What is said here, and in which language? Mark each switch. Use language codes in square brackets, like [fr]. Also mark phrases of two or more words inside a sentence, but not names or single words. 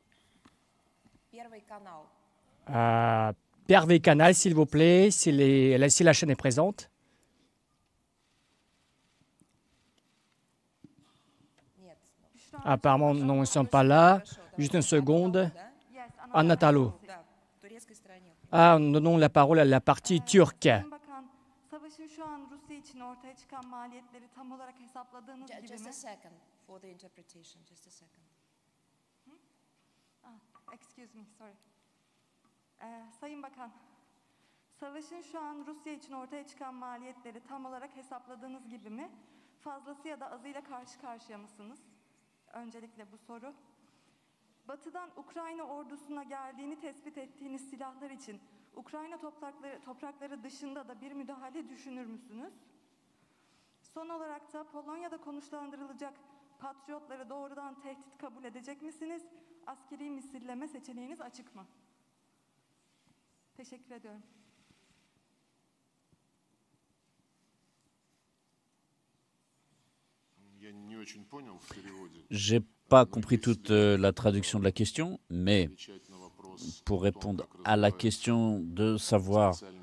[fr] Первый canal, s'il vous plaît, si la chaîne est présente. Apparemment, non, ils ne sont pas là. Juste une seconde. Anatalo. Nous donnons la parole à la partie turque. [en] Just a second for the interpretation. Just a second. Excuse me, sorry. [tr] Sayın Bakan, savaşın şu an Rusya için ortaya çıkan maliyetleri tam olarak hesapladığınız gibi mi? Fazlası ya da azıyla karşı karşıya mısınız? Öncelikle bu soru. Batı'dan Ukrayna ordusuna geldiğini tespit ettiğiniz silahlar için Ukrayna toprakları dışında da bir müdahale düşünür müsünüz? Son olarak da Polonya'da konuşlandırılacak patriotları doğrudan tehdit kabul edecek misiniz? Askeri misilleme seçeneğiniz açık mı? Teşekkür ediyorum. [fr] J'ai pas compris toute la traduction de la question, mais pour répondre à la question de savoir